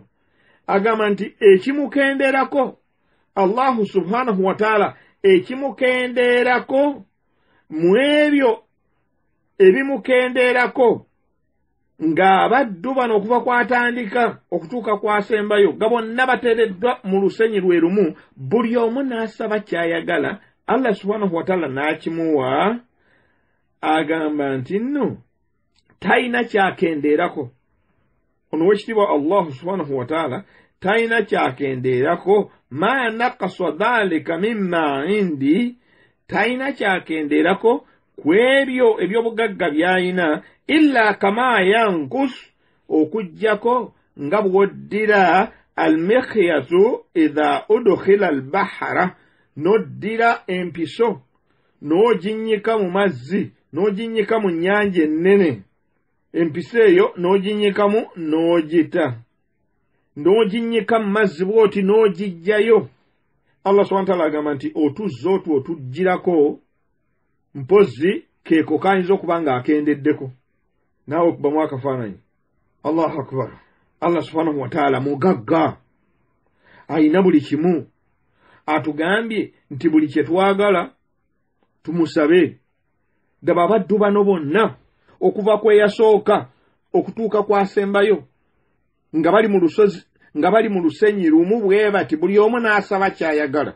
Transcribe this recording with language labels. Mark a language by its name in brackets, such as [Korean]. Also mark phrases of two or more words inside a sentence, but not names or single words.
[Ganda] Agamba nti ekimukenderako [Arabic] الله سبحانه وتعالى, [Ganda] ekimukenderako mu ebyo ebimukenderako ng'abaddu bano okuva kwatandika okutuuka kwasembayo nga bonna bateereddwa mu lusenyi lwe lumu, buli omu n'asaba ky'ayagala, [Arabic] الله سبحانه وتعالى [Ganda] n'akimuwa. Agamba nti nno talina kyakendeerako. Ono wekitiibwa [Arabic] الله سبحانه وتعالى [Ganda] talina kyakendeerako. [Arabic] ما نقص ذلك مما عندي, [Ganda] talina kyakendeerako ku ebyo eby'obugagga by'alina, [Arabic] إلا كما ينقص, [Ganda] okujjako nga bw'oddira [Arabic] المخيط إذا أدخل البحر, [Ganda] n'oddira empiso n'oginnyika mu mazzi, n'oginnyika mu nnyanja ennene, empiso eyo n'oginnyikamu n'ogita, n'oginnyika mu mazzi bw'oti n'ogijjayo. [Arabic] الله سبحانه وتعالى [Ganda] agamba nti otuzza otwo otugirako, mpozi keeko kayinza okuba ng'akendeddeko, naawe okubamu akafaananyi. [Arabic] الله أكبر. الله سبحانه وتعالى [Ganda] mugagga, ayina buli kimu. Atugambye nti buli kye twagala tumusabe. Daba abaddu bano bonna okuva kweyasooka okutuuka kwasembayo nga bali mu lusozi, nga bali mu lusenyi lumu bwe bati, buli omu n'asaba ky'ayagala.